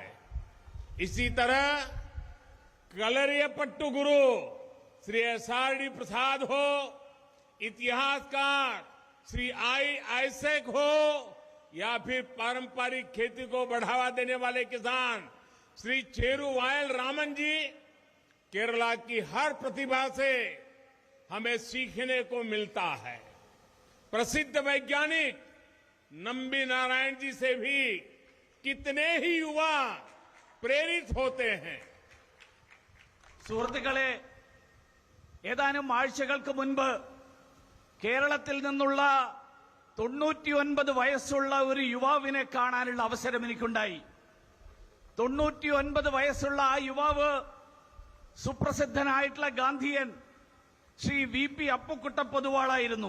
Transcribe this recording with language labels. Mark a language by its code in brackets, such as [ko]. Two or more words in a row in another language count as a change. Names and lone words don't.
[hi] इसी तरह कलरियपट्टू गुरु श्री एसआरडी प्रसाद हो, इतिहासकार श्री आइसेक हो, या फिर पारंपरिक खेती को बढ़ावा देने वाले किसान श्री चेरू वायल रामन जी, केरला की हर प्रतिभा से हमें सीखने को मिलता है. प्रसिद्ध वैज्ञानिक नंबी नारायण जी से भी कितने ही युवा प्रेरित होते हैं. [ml] സുഹൃത്തുക്കളെ, ഏതാനും ആഴ്ചകൾക്ക് മുൻപ് കേരളത്തിൽ നിന്നുള്ള 99 വയസ്സുള്ള ഒരു യുവാവിനെ കാണാനുള്ള അവസരം എനിക്കുണ്ടായി. 99 വയസ്സുള്ള ആ യുവാവ് സുപ്രസിദ്ധനായിട്ടുള്ള ഗാന്ധിയൻ ശ്രീ VP അപ്പുക്കുട്ട പൊതുവാളായിരുന്നു.